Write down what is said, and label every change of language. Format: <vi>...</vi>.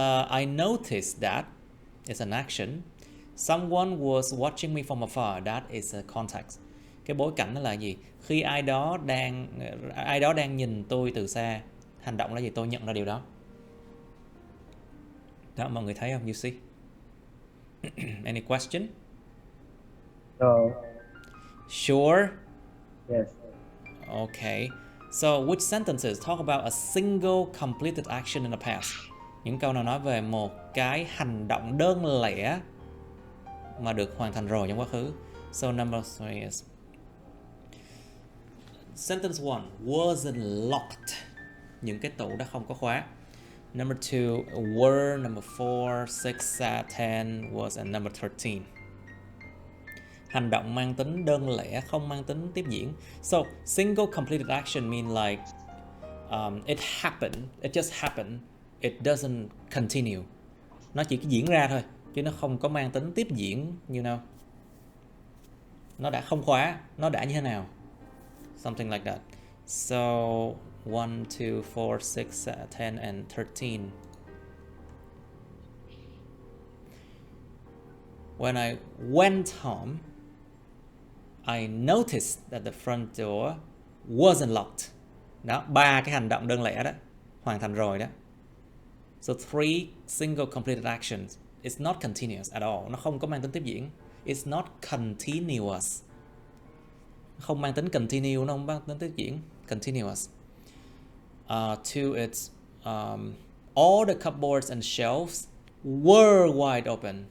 <en>I noticed that it's an action. Someone was watching me from afar. That is a context.</en> <vi>Cái bối cảnh đó là gì? Khi ai đó đang nhìn tôi từ xa. Hành động là gì? Tôi nhận ra điều đó. Đó, mọi người thấy không?</vi> <en>You see? Any question? No. Sure? Yes. Okay. So, which sentences talk about a single completed action in the past?</en> <vi>Những câu nào nói về một cái hành động đơn lẻ mà được hoàn thành rồi trong quá khứ.</vi> <en>So, number 3 is sentence 1 wasn't locked.</en> <vi>Những cái tủ đã không có khóa.</vi> <en>Number 2 were. Number 4, 6, 10 was, and number 13.</en> <vi>Hành động mang tính đơn lẻ, không mang tính tiếp diễn.</vi> <en>So, single completed action mean like it happened, it just happened, it doesn't continue.</en> <vi>Nó chỉ diễn ra thôi, chứ nó không có mang tính tiếp diễn,</vi> <en>you know.</en> <vi>Nó đã không khóa, nó đã như thế nào.</vi> <en>Something like that. So, 1, 2, 4, 6, 10, and 13. When I went home, I noticed that the front door wasn't locked.</en> <vi>Đó, 3 cái hành động đơn lẻ đó, hoàn thành rồi đó.</vi> <en>So 3 single completed actions. It's not continuous at all.</en> <vi>Nó không có mang tính tiếp diễn.</vi> <en>It's not continuous.</en> <vi>Không mang tính continue, nó không mang tính tiếp diễn.</vi> <en>Continuous. 2, it's all the cupboards and shelves were wide open.</en>